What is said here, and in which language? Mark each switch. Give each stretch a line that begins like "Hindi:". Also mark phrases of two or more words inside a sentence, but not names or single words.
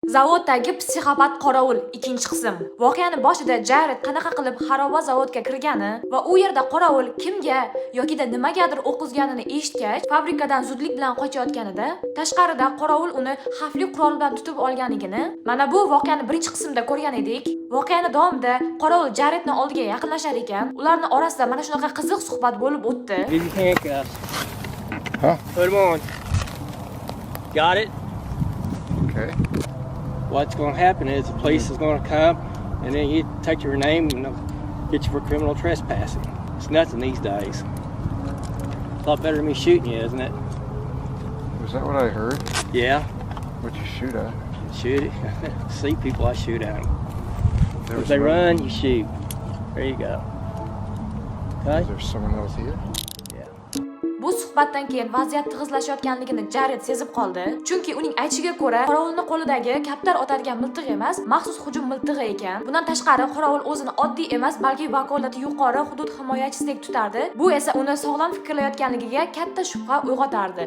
Uzbek: Zavoddagi psixopat qorovul ikkinchi qism. Voqeani boshida Jared qanaqa qilib xaroba zavodga kirgani va u yerda qorovul kimga yokida nimagadir o'qizganini eshitgach, fabrikadan zudlik bilan qochayotganida, tashqarida qorovul uni xavfli qurol bilan tutib olganligini, mana bu voqeani birinchi qismda ko'rgan edik. Voqeani davomida qorovul Jaredning oldiga yaqinlashar ekan, ularning orasida mana shunaqa qiziq suhbat bo'lib o'tdi.
English: Give you handcuffs. Huh? Put them on. Got it? Okay. What's going to happen is the police is going to come and then you take your name and they'll get you for criminal trespassing. It's nothing these days. A lot better than me shooting you, isn't it? Was that what I heard? Yeah. What you shoot at? Shoot it. See people, I shoot at them. There If was they no- run, you shoot. There you go. Okay? Is there someone else here? Yeah.
Uzbek: Bu suhbatdan keyin vaziyat tig'izlashayotganligini Jared sezib qoldi. Chunki uning aytishiga ko'ra, qorovulning qo'lidagi kaptar otadigan miltig'i emas, maxsus hujum miltig'i ekan. Bundan tashqari, qorovul o'zini oddiy emas, balki vakolati yuqori hudud himoyachisidek tutardi. Bu esa uni sog'lom fikrlayotganligiga katta shubha uyg'otardi.